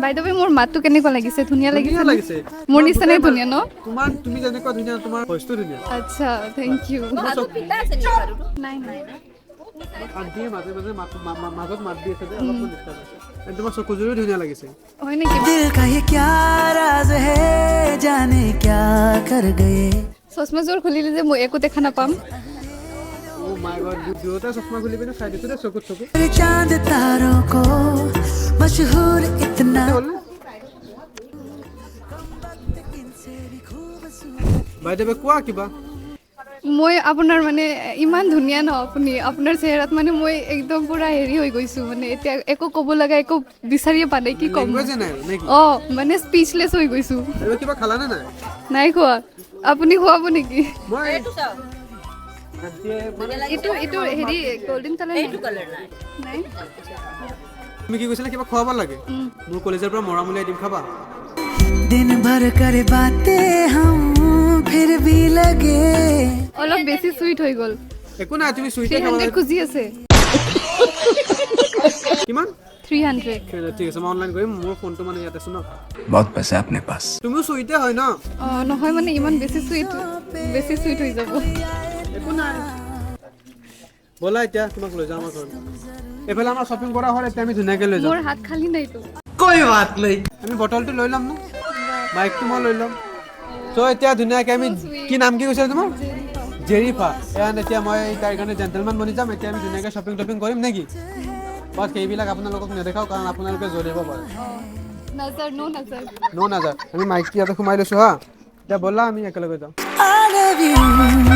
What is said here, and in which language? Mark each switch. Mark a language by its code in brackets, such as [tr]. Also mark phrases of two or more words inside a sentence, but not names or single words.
[as] বাইদেউ মোৰ মাতটো কেনেকুৱা লাগিছে ধুনীয়া ধুনীয়া লাগিছে লাগিছে মোৰ নিচিনাই ধুনীয়া ন তুমি যেনেকুৱা ধুনীয়া তোমাৰ ভইচটো ধুনীয়া আচ্ছা [en] thank you [as] আৰু পিতা আছে নেকি বাৰু নাই নাই আণ্টিয়ে মাজে মাজে মাজত মাত দি আছে যে অলপমান ডিষ্টাৰ্ব আছে তোমাৰ চকুযোৰো ধুনীয়া লাগিছে হয় নেকি [hi] दिल का ये क्या राज है जाने क्या कर गए [as] চশমাযোৰ খুলিলে যে মই একো দেখা নাপাম অ' মাই গড দুয়োটা চশমা খুলি পিনে চাই দিছোঁ দেই চকুত চকু [hi] चांद तारों को मशहूर इतना [en] by the way [as] কোৱা কিবা মই আপোনাৰ মানে ইমান ধুনীয়া ন আপুনি আপোনাৰ চেহেৰাত মানে মই একদম পুৰা হেৰি হৈ গৈছোঁ মানে এতিয়া একো ক'ব লগা একো বিচাৰিয়ে পোৱা নাই কি ক'ম লেংগুৱেজে নাই আৰু নে কি অঁ মানে স্পীচলেছ হৈ গৈছোঁ আৰু কিবা খালানে নাই নাই খোৱা আপুনি খুৱাব নেকি মই এইটো চাও আণ্টিয়ে এইটো এইটো হেৰি [en] golden colour [as] এইটো কালাৰ নাই নাই তুমি কি কৈছিলা কিবা খুৱাব লাগে মোৰ কলেজৰ পৰা মৰা মুলিয়াই দিম খাবা [hi] दिन भर करे बातें हम फिर भी लगे [as] অলপ বেছি চুইট হৈ গ'ল একো নাই তুমি চুইটে খাব 300 লাগে খুজি আছে কিমান 300 ঠিক আছে মই অনলাইন কৰিম মোৰ ফোনটো মানে ইয়াত আছে ন [hi] बहुत पैसा है अपने पास [as] তুমিও চুইটে হয় ন অঁ নহয় মানে ইমান বেছি চুইট হৈ যাব একো নাই ব'লা এতিয়া তোমাক লৈ যাওঁ আমাৰ ঘৰত এইফালে আমাৰ শ্বপিং কৰা হ'ল এতিয়া আমি ধুনীয়াকৈ লৈ যাওঁ মোৰ হাত খালী নাইতো [hi] कोई बात नहीं [as] আমি বটলটো লৈ ল'ম ন মাইকটো মই লৈ ল'ম চ' এতিয়া ধুনীয়াকৈ আমি কি নাম কি কৈছিলা তোমাৰ জেৰিফা এয়া এতিয়া মই তাৰ কাৰণে জেণ্টেলমেন বনি যাম এতিয়া আমি ধুনীয়াকৈ শ্বপিং টপিং কৰিম নেকি বাট সেইবিলাক আপোনালোকক নেদেখাওঁ কাৰণ আপোনালোকে জ্বলিব পাৰে নাজাৰ নাজাৰ আমি মাইকটো ইয়াতে সোমাই লৈছোঁ হা এতিয়া ব'লা আমি একেলগে যাওঁ [en] I love you